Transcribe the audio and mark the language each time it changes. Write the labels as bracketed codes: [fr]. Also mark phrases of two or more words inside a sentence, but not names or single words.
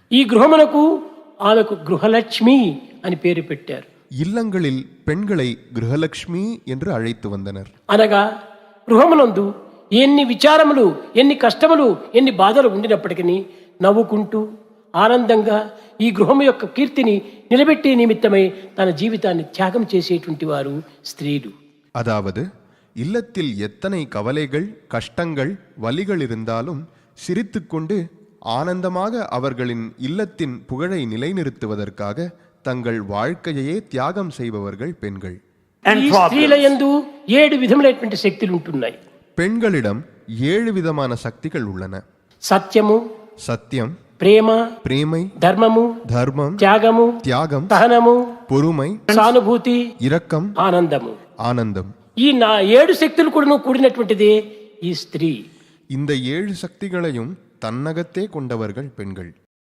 [te] ఈ గృహమునకు ఆమెకు గృహలక్ష్మి అని పేరు పెట్టారు. [ta] இல்லங்களில் பெண்களை கிரகலட்சுமி என்று அழைத்து வந்தனர். [te] అనగా గృహమునందు ఎన్ని విచారములు, ఎన్ని కష్టములు, ఎన్ని బాధలు ఉండినప్పటికీ నవ్వుకుంటూ ఆనందంగా ఈ గృహము యొక్క కీర్తిని నిలబెట్టే నిమిత్తమై తన జీవితాన్ని త్యాగం చేసేటువంటి వారు స్త్రీలు. [ta] அதாவது இல்லத்தில் எத்தனை கவலைகள், கஷ்டங்கள், வலிகள் இருந்தாலும் சிரித்துக்கொண்டு ஆனந்தமாக அவர்களின் இல்லத்தின் புகழை நிலைநிறுத்துவதற்காக தங்கள் வாழ்க்கையையே தியாகம் செய்பவர்கள் பெண்கள். [te] ఈ స్త్రీల యందు 7 విధములైనటువంటి శక్తులు ఉంటున్నాయి. [ta] பெண்களிடம் 7 விதமான சக்திகள் உள்ளன. [te] సత్యము, [ta] சத்தியம், [te] ప్రేమ, [ta] பிரேமை, [te] ధర్మము, [ta] தர்மம், [te] త్యాగము, [ta] தியாகம், [te] సహనము, [ta] பொறுமை, [te] సానుభూతి, [ta] இரக்கம், [te] ఆనందము. [ta] ஆனந்தம். [te] ఈ 7 శక్తులు కూడా కూడినటువంటిదే ఈ స్త్రీ. [ta] இந்த 7 சக்திகளையும் தன்னகத்தே கொண்டவர்கள் பெண்கள்.